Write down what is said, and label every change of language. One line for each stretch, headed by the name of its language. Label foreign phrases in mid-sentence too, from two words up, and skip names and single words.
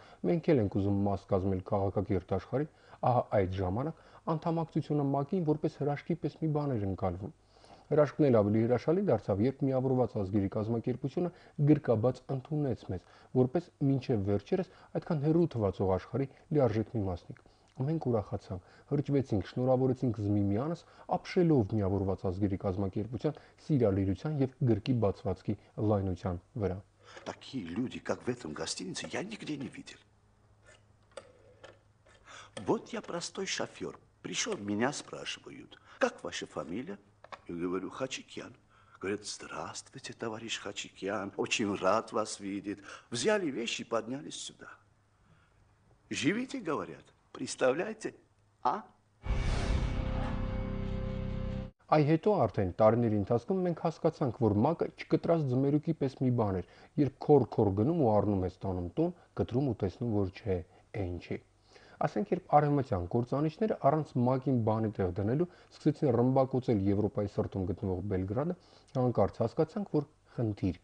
Armenian: մենք էլ ենք ուզում մաս կազմել քաղաքակիրթ աշխարհի, ահա այդ ժամանակ անդամակցությունը ՄԱԿ-ին որպես հրաշքի պես մի բան էր ընկալվում։ Հրաշքն էլ ավելի հրաշալի դարձավ, երբ միավորված ազգերի կազմակերպությունը գրկաբաց ընդունեց մեզ, որպես մինչև վերջերս այդքան հեռու թվացող աշխարհի լիարժեք մի մասնիկ։ Մենք ուրախացանք, հրճվեցինք, շնորհավորեցինք զմիմյանս, ապշելով միավորված ազգերի կազմակերպության սիրալիրության եւ գրկի բացվածքի լայնության վրա։
Russian: Такие люди, как в этом гостинице, я нигде не видел. Вот я простой шофер. Пришел, меня спрашивают, как ваша фамилия? Я говорю, Хачикян. Говорят, здравствуйте, товарищ Хачикян, очень рад вас видеть. Взяли вещи и поднялись сюда. Живите, говорят, представляете, а?
Armenian: Այ հետո արդեն տարիների ընթացքում մենք հասկացանք, որ ՄԱԿ-ը չկտրած ձմերուկի պես մի բան էր, երբ քոր գնում ու առնում ես տանում տուն, կտրում ու տեսնում, որ չէ, այն չի։ Ասենք, երբ արևմտյան կործանիչները առանց ՄԱԿ-ին բանի տեղ դնելու սկսեցին ռմբակոծել Եվրոպայի սրտում գտնվող Բելգրադը, հանկարծ հասկացանք, որ խնդիր